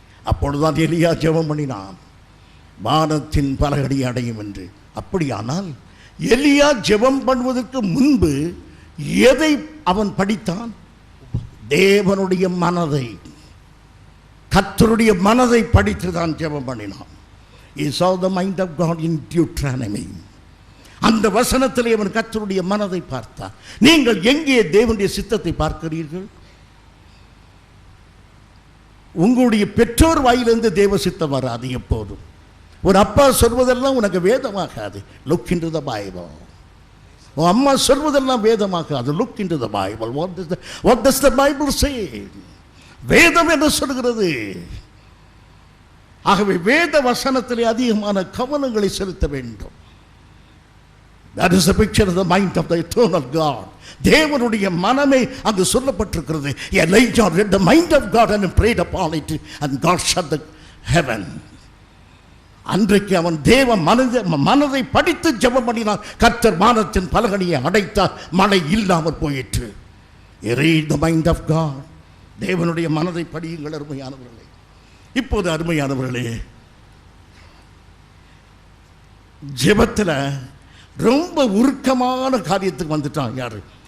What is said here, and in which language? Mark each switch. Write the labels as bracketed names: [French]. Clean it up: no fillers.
[Tamil] அப்பொழுதுதான் எலியா ஜெபம் பண்ணினான், வானத்தின் பலகடி அடையும் என்று. அப்படியானால் எலியா ஜெபம் பண்ணுவதற்கு முன்பு எதை அவன் படித்தான்? தேவனுடைய மனதை, கர்த்தருடைய மனதை படித்து தான் ஜெபம் பண்ணினான். [English] He saw the mind of God in Deuteronomy. [Tamil] அந்த வசனத்திலே அவன் கர்த்தருடைய மனதை பார்த்தான். நீங்கள் எங்கே தேவனுடைய சித்தத்தை பார்க்கிறீர்கள்? உங்களுடைய பெற்றோர் வாயிலிருந்து தேவ சித்தம் வராது எப்போதும். ஒரு அப்பா சொல்வதெல்லாம் உனக்கு வேதமாகாது. [English] Look into the Bible. [Tamil] உன் அம்மா சொல்வதெல்லாம் வேதமாகாது. Look into the Bible. [English] What does the Bible say? [Tamil] வேதம் என்ன சொல்கிறது? ஆகவே வேத வசனத்திலே அதிகமான கவனங்களை செலுத்த வேண்டும். [English] That is the picture of the mind of the eternal God. [Tamil] தேவனுடைய மனமே அங்கு சொல்லப்பட்டிருக்கிறது. [English] Elijah read the mind of God and prayed upon it and God shut the heaven. [Tamil] அன்றைக்கு அவன் தேவ மனதை படித்து ஜெபம் பண்ணினான். கர்த்தர் வானத்தின் பலகணியை அடைத்தார், மழை இல்லாமல் போயிற்று. [English] Read the mind of God. [Tamil] தேவனுடைய மனதை படியுங்கள் அருமையானவர்களே. இப்போது அருமையானவர்களே, ஜெபத்தில் ரொம்ப உருக்கமான காரியத்துக்கு வந்துட்டான். யாரு?